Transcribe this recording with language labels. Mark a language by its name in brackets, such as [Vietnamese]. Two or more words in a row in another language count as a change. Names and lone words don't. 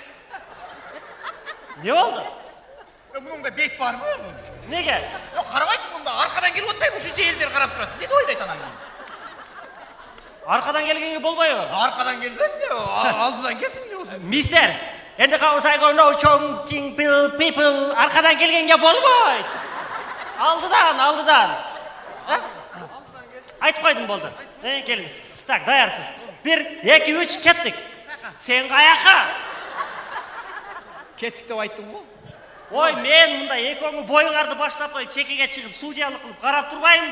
[Kyrgyz] Не болду? Мунунда бет барбы? Неге? Карабайсың мында, аркадан келип атпайбы, ушунча элдер карап турат. Эмне ойлойт анан? Аркадан келгенге болбойбу? Аркадан келбесби, алдыдан келсин эмне болсун? Мистер, энди cause I go know chongqing people, аркадан келгенге болбойт. Алдыдан. Айтып койдум болду. Келиңиз. Так, даярсыз. 1, 2, 3, кеттик. Сен каяка? Кеттик деп айттың го? Ой, мен мында экөөңү боюңарды баштап коюп, чекеге чыгып, судьялык кылып карап турбайынбы?